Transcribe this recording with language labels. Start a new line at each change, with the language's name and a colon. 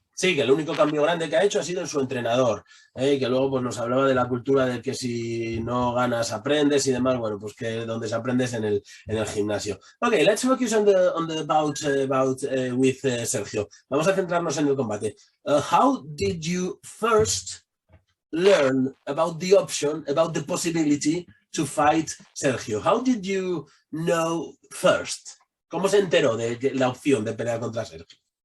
Spanish: Sí, que el único cambio grande que ha hecho ha sido en su entrenador, que luego pues, nos hablaba de la cultura de que si no ganas aprendes y demás. Bueno, pues que donde se aprende es en el gimnasio.
English: Okay, let's focus on the bout with Sergio.
Spanish: Vamos a centrarnos en el combate.
English: How did you first learn about the option, about the possibility to fight Sergio? How did you know first?
Spanish: ¿Cómo se enteró de la opción de pelear contra Sergio?